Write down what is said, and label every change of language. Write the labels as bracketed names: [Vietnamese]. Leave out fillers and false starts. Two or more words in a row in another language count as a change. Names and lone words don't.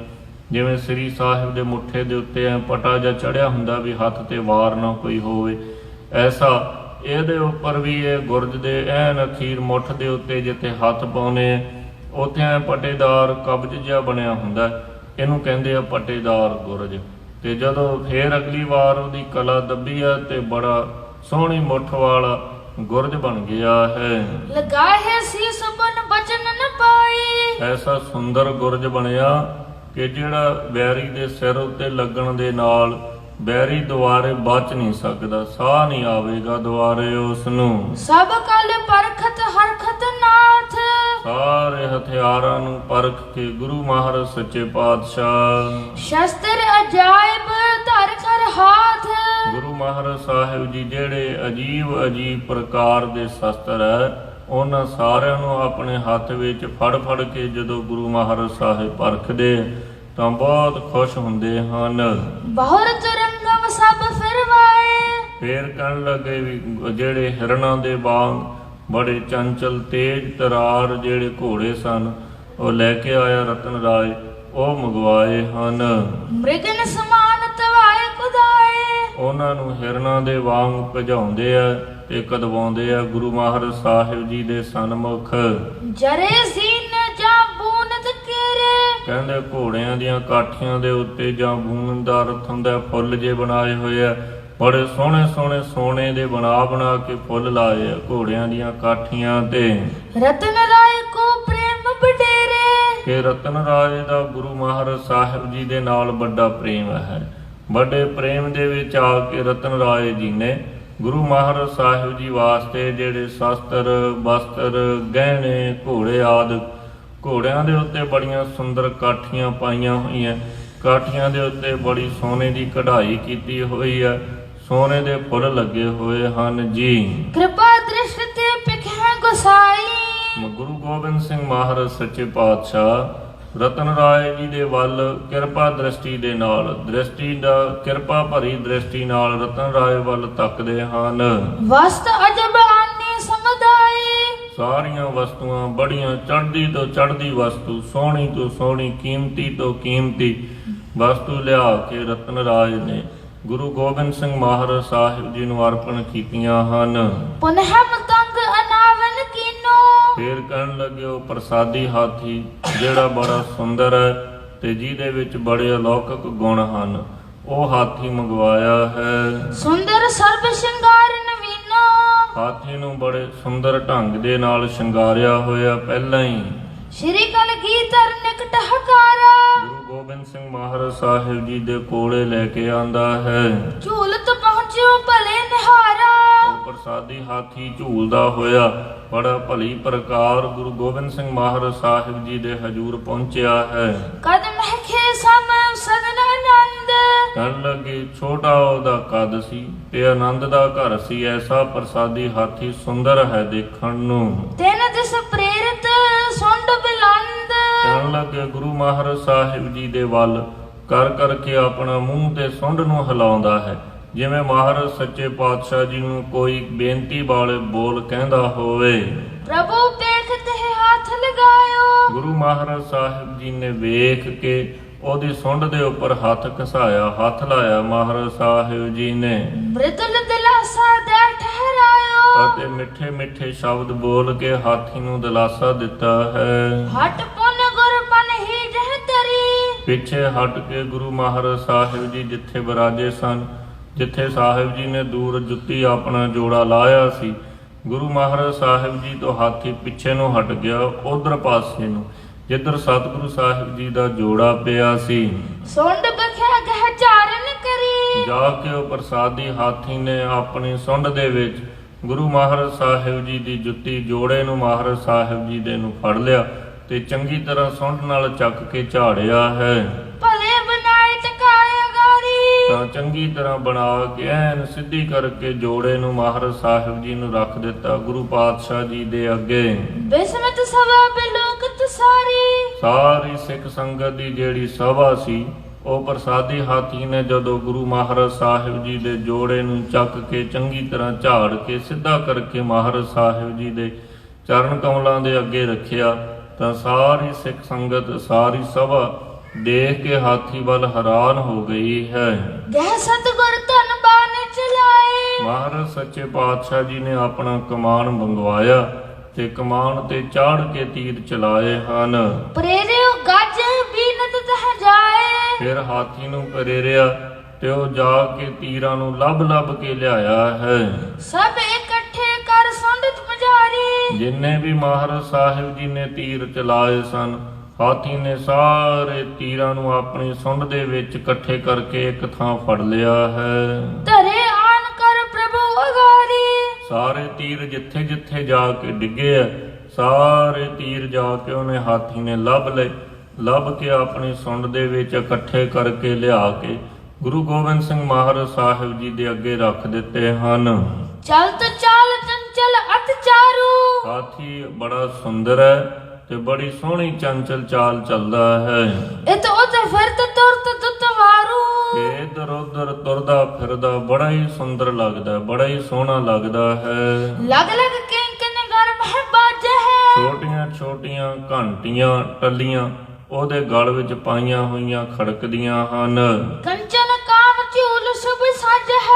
[Punjabi] ਜਿਵੇਂ ਸ੍ਰੀ ਸਾਹਿਬ ਦੇ ਮੁੱਠੇ ਦੇ ਉੱਤੇ ਐ ਪਟਾ ਜਿਹਾ ਚੜਿਆ ਹੁੰਦਾ ਵੀ ਹੱਥ ਤੇ ਵਾਰ ਨਾ ਕੋਈ ਹੋਵੇ, ਐਸਾ ਇਹਦੇ ਉੱਪਰ ਵੀ ਇਹ ਗੁਰਜ ਦੇ ਐਨ ਅਖੀਰ ਮੁੱਠ ਦੇ ਉੱਤੇ ਜਿੱਥੇ ਹੱਥ ਪਾਉਣੇ ਉੱਥੇ ਐ ਪਟੇਦਾਰ ਕਬਜ਼ ਜਿਹਾ ਬਣਿਆ ਹੁੰਦਾ, ਇਹਨੂੰ ਕਹਿੰਦੇ ਆ ਪਟੇਦਾਰ ਗੁਰਜ। ਤੇ ਜਦੋਂ ਫੇਰ ਅਗਲੀ ਵਾਰ ਉਹਦੀ ਕਲਾ ਦੱਬੀ ਆ ਤੇ ਬੜਾ ਸੋਹਣੀ ਮੁੱਠ ਵਾਲਾ ਗੁਰਜ ਬਣ ਗਿਆ ਹੈ। [Braj] लगाए शीस बन बचन न पाई। [Punjabi] ਐਸਾ ਸੁੰਦਰ ਗੁਰਜ ਬਣਿਆ ਕਿ ਜਿਹੜਾ ਬੈਰੀ ਦੇ ਸਿਰ ਉੱਤੇ ਲੱਗਣ ਦੇ ਨਾਲ ਬੈਰੀ ਦੁਆਰੇ ਬਚ ਨਹੀਂ ਸਕਦਾ, ਸਾਹ ਨਹੀਂ ਆਵੇਗਾ ਦੁਆਰੇ ਉਸ ਨੂੰ। [Braj] सब कल परखत हरखत नाथ। [Punjabi] ਸਾਰੇ ਹਥਿਆਰਾਂ ਨੂੰ ਪਰਖ ਕੇ ਗੁਰੂ ਮਹਾਰਾਜ ਸੱਚੇ ਪਾਤਸ਼ਾਹ [Braj] शस्त्र अजायब धर कर हाथ। [Punjabi] ਗੁਰੂ ਮਹਾਰਾਜ ਸਾਹਿਬ ਜੀ ਜਿਹੜੇ ਅਜੀਬ ਪ੍ਰਕਾਰ ਦੇ ਸ਼ਸਤਰ ਹੈ, ਉਹਨਾਂ ਸਾਰਿਆਂ ਨੂੰ ਆਪਣੇ ਹੱਥ ਵਿੱਚ ਫੜ ਕੇ ਜਦੋਂ ਗੁਰੂ ਮਹਾਰਾਜ ਸਾਹਿਬ ਪਰਖਦੇ ਤਾਂ ਬਹੁਤ ਖੁਸ਼ ਹੁੰਦੇ ਹਨ। [Braj] बहुर तुरंगम सब फिरवाए। [Punjabi] ਫੇਰ ਕਹਿਣ ਲੱਗੇ ਵੀ ਜਿਹੜੇ ਹਿਰਨਾਂ ਦੇ ਵਾਂਗ ਬੜੇ ਚੰਚਲ ਤੇਜ ਤਰਾਰ ਜਿਹੜੇ ਘੋੜੇ ਸਨ, ਉਹ ਲੈ ਕੇ ਆਇਆ ਰਤਨ ਰਾਏ, ਉਹ ਮੰਗਵਾਏ ਹਨ। [Braj] मृगन समान तवाए कुदाए। [Punjabi] ਉਹਨਾਂ ਨੂੰ ਹਿਰਨਾਂ ਦੇ ਵਾਂਗ ਭਜਾਉਂਦੇ ਆ ਤੇ ਕਦਵਾਉਂਦੇ ਆ ਗੁਰੂ ਮਹਾਰਾਜ ਸਾਹਿਬ ਜੀ ਦੇ ਸਨਮੁਖ। [Braj] जरे सीन जा बूनद केरे। [Punjabi] ਕਹਿੰਦੇ ਘੋੜਿਆਂ ਦੀਆਂ ਕਾਠੀਆਂ ਦੇ ਉੱਤੇ ਜਾਂ ਬੂੰਦਾਰ ਹੁੰਦਾ ਫੁੱਲ ਜੇ ਬਣਾਏ ਹੋਏ ਆ, ਬੜੇ ਸੋਹਣੇ ਸੋਨੇ ਦੇ ਬਣਾ ਕੇ ਫੁੱਲ ਲਾਏ ਆ ਘੋੜਿਆਂ ਦੀਆਂ ਕਾਠੀਆਂ ਤੇ। [Braj] रतन राय को प्रेम बडेरे। [Punjabi] ਕਿ ਰਤਨ ਰਾਏ ਦਾ ਗੁਰੂ ਮਹਾਰਾਜ ਸਾਹਿਬ ਜੀ ਦੇ ਨਾਲ ਵੱਡਾ ਪ੍ਰੇਮ ਹੈ। ਵੱਡੇ ਪ੍ਰੇਮ ਦੇ ਵਿੱਚ ਆ ਕੇ ਰਤਨ ਰਾਏ ਜੀ ਨੇ ਗੁਰੂ ਮਹਾਰਾਜ ਸਾਹਿਬ ਜੀ ਵਾਸਤੇ ਜਿਹੜੇ ਸ਼ਸਤਰ ਬਸਤਰ ਗਹਿਣੇ ਘੋੜੇ ਆਦਿ, ਘੋੜਿਆਂ ਦੇ ਉੱਤੇ ਬੜੀਆਂ ਸੁੰਦਰ ਕਾਠੀਆਂ ਪਾਈਆਂ ਹੋਈਆਂ, ਕਾਠੀਆਂ ਦੇ ਉੱਤੇ ਬੜੀ ਸੋਨੇ ਦੀ ਕਢਾਈ ਕੀਤੀ ਹੋਈ ਹੈ, ਸੋਨੇ ਦੇ ਫੁੱਲ ਲੱਗੇ ਹੋਏ ਹਨ ਜੀ। [Braj] कृपा दृष्टि ते पिखे गुसाई। [Punjabi] ਗੁਰੂ ਗੋਬਿੰਦ ਸਿੰਘ ਮਹਾਰਾਜ ਸੱਚੇ ਪਾਤਸ਼ਾਹ ਰਤਨ ਰਾਏ ਜੀ ਦੇ ਵੱਲ ਕਿਰਪਾ ਦ੍ਰਿਸ਼ਟੀ ਦੇ ਨਾਲ, ਕਿਰਪਾ ਭਰੀ ਦ੍ਰਿਸ਼ਟੀ ਨਾਲ ਰਤਨ ਰਾਏ ਵੱਲ ਤੱਕਦੇ ਹਨ। [Braj] वस्त अजब आनी समुदाई। [Punjabi] ਸਾਰੀਆਂ ਵਸਤੂਆਂ ਬੜੀਆਂ ਚੜ੍ਹਦੀ ਤੋਂ ਚੜ੍ਹਦੀ ਵਸਤੂ, ਸੋਹਣੀ ਤੋਂ ਸੋਹਣੀ, ਕੀਮਤੀ ਤੋਂ ਕੀਮਤੀ ਵਸਤੂ ਲਿਆ ਕੇ ਰਤਨ ਰਾਏ ਨੇ ਗੁਰੂ ਗੋਬਿੰਦ ਸਿੰਘ ਮਹਾਰਾਜ ਸਾਹਿਬ ਜੀ ਨੂੰ ਅਰਪਣ ਕੀਤੀਆਂ ਹਨ। [Braj] पुनः मतंग अनावन कीनो। [Punjabi] ਫੇਰ ਕਹਿਣ ਲੱਗੇ ਉਹ ਪ੍ਰਸਾਦੀ ਹਾਥੀ ਜਿਹੜਾ ਬੜਾ ਸੁੰਦਰ ਹੈ ਤੇ ਜਿਹਦੇ ਵਿੱਚ ਬੜੇ ਅਲੌਕਿਕ ਗੁਣ ਹਨ, ਉਹ ਹਾਥੀ ਮੰਗਵਾਇਆ ਹੈ। [Braj] सुंदर सर्व श्रृंगार नवीनो। [Punjabi] ਹਾਥੀ ਨੂੰ ਬੜੇ ਸੁੰਦਰ ਢੰਗ ਦੇ ਨਾਲ ਸ਼ਿੰਗਾਰਿਆ ਹੋਇਆ ਪਹਿਲਾਂ ਹੀ [Braj] श्री कलगीधर निकट हकारा। [Punjabi] ਗੁਰੂ ਗੋਬਿੰਦ ਸਿੰਘ ਮਹਾਰਾਜ ਸਾਹਿਬ ਜੀ ਦੇ ਕੋਲੇ ਲੈ ਕੇ ਆਂਦਾ ਹੈ। [Braj] झूलत पहुंचो भले निहारा। [Punjabi] ਉਹ ਪ੍ਰਸਾਦੀ ਹਾਥੀ ਝੂਲਦਾ ਹੋਇਆ ਬੜਾ ਭਲੀ ਪ੍ਰਕਾਰ ਗੁਰੂ ਗੋਬਿੰਦ ਸਿੰਘ ਮਹਾਰਾਜ ਸਾਹਿਬ ਜੀ ਦੇ ਹਜੂਰ ਪਹੁੰਚਿਆ ਹੈ। [Braj] कद महके सम सदन आनंद। [Punjabi] ਕਹਿਣ ਲੱਗੇ ਛੋਟਾ ਉਹਦਾ ਕੱਦ ਸੀ ਤੇ ਆਨੰਦ ਦਾ ਘਰ ਸੀ, ਐਸਾ ਪ੍ਰਸਾਦੀ ਹਾਥੀ ਸੁੰਦਰ ਹੈ ਦੇਖਣ ਨੂੰ। [Braj] तेन दिस प्रेरित सुंड बिलंद। [Punjabi] ਕਹਿਣ ਲੱਗੇ ਗੁਰੂ ਮਹਾਰਾਜ ਸਾਹਿਬ ਜੀ ਦੇ ਵੱਲ ਕਰਕੇ ਆਪਣਾ ਮੂੰਹ ਤੇ ਸੁੰਡ ਨੂੰ ਹਿਲਾਉਂਦਾ ਹੈ, ਜਿਵੇਂ ਮਹਾਰਾਜ ਸੱਚੇ ਪਾਤਸ਼ਾਹ ਜੀ ਨੂੰ ਕੋਈ ਬੇਨਤੀ ਵਾਲੇ ਬੋਲ ਕਹਿੰਦਾ ਹੋਵੇ। [Braj] प्रभु देखते हाथ लगायो। [Punjabi] ਗੁਰੂ ਮਹਾਰਾਜ ਸਾਹਿਬ ਜੀ ਨੇ ਵੇਖ ਕੇ ਉਹਦੀ ਸੁੰਡ ਦੇ ਉੱਪਰ ਹੱਥ ਘਸਾਇਆ, ਹੱਥ ਲਾਇਆ ਮਹਾਰਾਜ ਸਾਹਿਬ ਜੀ ਨੇ [Braj] मृदुल दिलासा दे ठहरायो। [Punjabi] ਅਤੇ ਮਿੱਠੇ ਸ਼ਬਦ ਬੋਲ ਕੇ ਹਾਥੀ ਨੂੰ ਦਿਲਾਸਾ ਦਿੱਤਾ ਹੈ। [Braj] हट पुन गुरपन ही जह तरी। [Punjabi] ਪਿੱਛੇ ਹਟ ਕੇ ਗੁਰੂ ਮਹਾਰਾਜ ਸਾਹਿਬ ਜੀ ਜਿੱਥੇ ਵਿਰਾਜੇ ਸਨ, ਜਿੱਥੇ ਸਾਹਿਬ ਜੀ ਨੇ ਦੂਰ ਜੁੱਤੀ ਆਪਣਾ ਜੋੜਾ ਲਾਇਆ ਸੀ, ਗੁਰੂ ਮਹਾਰਾਜ ਸਾਹਿਬ ਜੀ ਤੋਂ ਹਾਥੀ ਪਿੱਛੇ ਨੂੰ ਹਟ ਗਿਆ, ਉਧਰ ਪਾਸੇ ਨੂੰ ਜਿੱਧਰ ਸਤਿਗੁਰੂ ਸਾਹਿਬ ਜੀ ਦਾ ਜੋੜਾ ਪਿਆ ਸੀ। [Braj] सुंड बख्या गह चारण करी। [Punjabi] ਜਾ ਕੇ ਉਹ ਪ੍ਰਸਾਦੀ ਹਾਥੀ ਨੇ ਆਪਣੀ ਸੁੰਡ ਦੇ ਵਿੱਚ ਗੁਰੂ ਮਹਾਰਾਜ ਸਾਹਿਬ ਜੀ ਦੀ ਜੁੱਤੀ ਜੋੜੇ ਨੂੰ ਮਹਾਰਾਜ ਸਾਹਿਬ ਜੀ ਦੇ ਨੂੰ ਫੜ ਲਿਆ ਤੇ ਚੰਗੀ ਤਰ੍ਹਾਂ ਸੁੰਡ ਨਾਲ ਚੱਕ ਕੇ ਝਾੜਿਆ ਹੈ। [Braj] भले बनाए टकाए गारी। [Punjabi] ਤਾਂ ਚੰਗੀ ਤਰ੍ਹਾਂ ਬਣਾ ਕੇ ਐਨ ਸਿੱਧੀ ਕਰਕੇ ਜੋੜੇ ਨੂੰ ਮਹਾਰਾਜ ਸਾਹਿਬ ਜੀ ਨੂੰ ਰੱਖ ਦਿੱਤਾ ਗੁਰੂ ਪਾਤਸ਼ਾਹ ਜੀ ਦੇ ਅੱਗੇ। [Braj] बिस्मत सभा बिलोकत सारी। [Punjabi] ਸਾਰੀ ਸਿੱਖ ਸੰਗਤ ਦੀ ਜਿਹੜੀ ਸਭਾ ਸੀ, ਉਹ ਪ੍ਰਸਾਦੀ ਹਾਥੀ ਨੇ ਜਦੋਂ ਗੁਰੂ ਮਹਾਰਾਜ ਸਾਹਿਬ ਜੀ ਦੇ ਜੋੜੇ ਨੂੰ ਚੱਕ ਕੇ ਚੰਗੀ ਤਰ੍ਹਾਂ ਝਾੜ ਕੇ ਸਿੱਧਾ ਕਰਕੇ ਮਹਾਰਾਜ ਸਾਹਿਬ ਜੀ ਦੇ ਚਰਨ ਕਮਲਾਂ ਦੇ ਅੱਗੇ ਰੱਖਿਆ, ਤਾਂ ਸਾਰੀ ਸਿੱਖ ਸੰਗਤ ਸਾਰੀ ਸਭਾ ਦੇਖ ਕੇ ਹਾਥੀ ਵੱਲ ਹੈਰਾਨ ਹੋ ਗਈ ਹੈ। [Braj] गह सतगुर धन बान चलाए। [Punjabi] ਮਹਾਰਾਜ ਸੱਚੇ ਪਾਤਸ਼ਾਹ ਜੀ ਨੇ ਆਪਣਾ ਕਮਾਨ ਮੰਗਵਾਇਆ ਤੇ ਕਮਾਨ ਤੇ ਚਾੜ ਕੇ ਤੀਰ ਚਲਾਏ ਹਨ। [Braj] प्रेरियो गज बीनत तह जाए। [Punjabi] ਫਿਰ ਹਾਥੀ ਨੂੰ ਪ੍ਰੇਰਿਆ ਤੇ ਉਹ ਜਾ ਕੇ ਤੀਰਾਂ ਨੂੰ ਲੱਭ ਕੇ ਲਿਆਇਆ ਹੈ। [Braj] सब इकट्ठे कर सुंड पुजारी। [Punjabi] ਜਿੰਨੇ ਵੀ ਮਹਾਰਾਜ ਸਾਹਿਬ ਜੀ ਨੇ ਤੀਰ ਚਲਾਏ ਸਨ, ਹਾਥੀ ਨੇ ਸਾਰੇ ਤੀਰਾਂ ਨੂੰ ਆਪਣੀ ਸੁੰਡ ਦੇ ਵਿੱਚ ਇਕੱਠੇ ਕਰਕੇ ਇੱਕ ਥਾਂ ਫੜ ਲਿਆ ਹੈ। [Braj] धरे आन कर प्रभु अगारी। [Punjabi] ਸਾਰੇ ਤੀਰ ਜਿੱਥੇ ਜਿੱਥੇ ਜਾ ਕੇ ਡਿੱਗੇ ਆ, ਸਾਰੇ ਤੀਰ ਜਾ ਕੇ ਉਹਨੇ ਹਾਥੀ ਨੇ ਲੱਭ ਕੇ ਆਪਣੀ ਸੁੰਡ ਦੇ ਵਿੱਚ ਇਕੱਠੇ ਕਰਕੇ ਲਿਆ ਕੇ ਗੁਰੂ ਗੋਬਿੰਦ ਸਿੰਘ ਮਹਾਰਾਜ ਸਾਹਿਬ ਜੀ ਦੇ ਅੱਗੇ ਰੱਖ ਦਿੱਤੇ ਹਨ। [Braj] चल तो चाल चंचल अत चारू। [Punjabi] ਹਾਥੀ ਬੜਾ ਸੁੰਦਰ ਹੈ ਤੇ ਬੜੀ ਸੋਹਣੀ ਚੰਚਲ ਚਾਲ ਚੱਲਦਾ ਹੈ। [Braj] इत उत फिरत तुरत दुतवारू। [Punjabi] ਤੇ ਇੱਧਰ ਉੱਧਰ ਤੁਰਦਾ ਫਿਰਦਾ ਬੜਾ ਹੀ ਸੁੰਦਰ ਲੱਗਦਾ, ਬੜਾ ਹੀ ਸੋਹਣਾ ਲੱਗਦਾ ਹੈ। [Braj] लग लग किंकन गर्भ है बाज है। [Punjabi] ਛੋਟੀਆਂ ਛੋਟੀਆਂ ਘੰਟੀਆਂ ਟੱਲੀਆਂ ਉਹਦੇ ਗਲ ਵਿੱਚ ਪਾਈਆਂ ਹੋਈਆਂ ਖੜਕਦੀਆਂ ਹਨ। [Braj] कंचन काम चूल शुभ सज है।